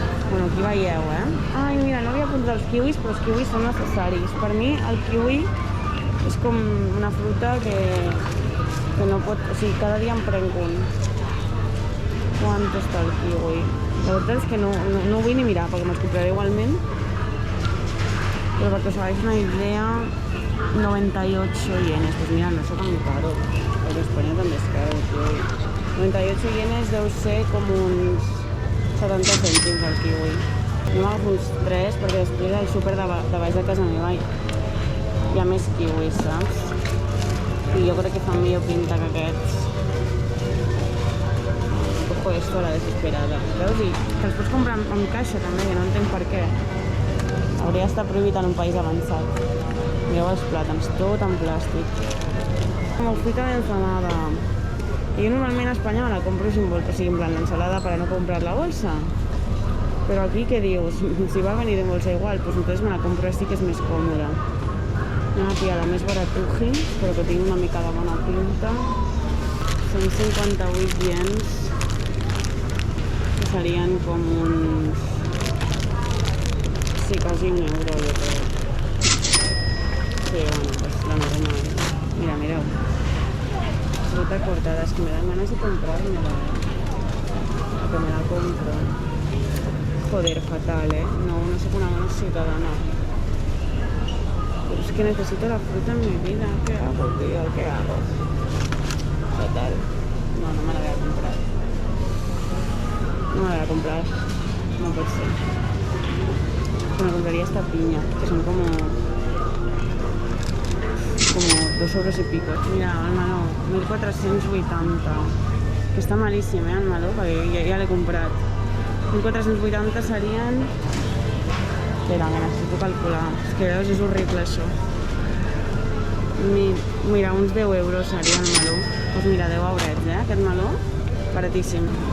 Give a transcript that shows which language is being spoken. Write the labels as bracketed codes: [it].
[ca] Bueno, aquí veieu, Ai, mira, no havia apuntat els kiwis, però els kiwis són necessaris. Per mi el kiwi és com una fruta que no pot... O sigui, cada dia em prenc un. Quant està el kiwi? La veritat és que no vull ni mirar, perquè me'ls compraré igualment. [es] Pero para que os hagáis una idea, 98 yenes. Pues mira, no es tan caro. [ca] Pero España també és caro, kiwi. 98 yenes deu ser com uns 70 cèntims el kiwi. Jo m'agafo uns 3 perquè després al súper de baix de casa meva hi ha més kiwis, saps? I jo crec que fan millor pinta que aquests. [es] Cojo esto a la desesperada. [ca] Veus? I que els pots comprar en caixa també, que no entenc per què. Hauria d'estar prohibit en un país avançat. Mireu els plàtans, tot en plàstic. Com hojita d'ensalada. [es] Yo normalmente a España me la compro sin bolsa, así en plan la ensalada para no comprar la bolsa. Pero aquí, ¿qué digo? Si va a venir en bolsa igual, pues entonces me la compro así, [ca] que és més còmoda. Anem a pillar la més baratuji, però que tingui una mica de bona pinta. 158 iens, que serien com uns... Sí, quasi €1, jo crec. Sí, bueno, [es] pues la normal. [ca] Mira, mireu. [es] Fruta cortada, es que me dan ganas de comprármela, o que me la compro. Joder, fatal, no soy una buena ciudadana. Pero es que necesito la fruta en mi vida. ¿Qué hago, tío? ¿Qué hago? Fatal. No me la voy a comprar. No me la voy a comprar. No puede ser. Me compraría esta piña, que son como 2 euros y pico. [ca] Mira, el meló, 1.480. Que està malíssim, el meló, perquè ja l'he comprat. 1.480 serien... Espera, que necessito calcular. És que veus, és horrible, això. Mira, uns 10 euros seria el meló. Doncs mira, 10 eurets, aquest meló. Baratíssim.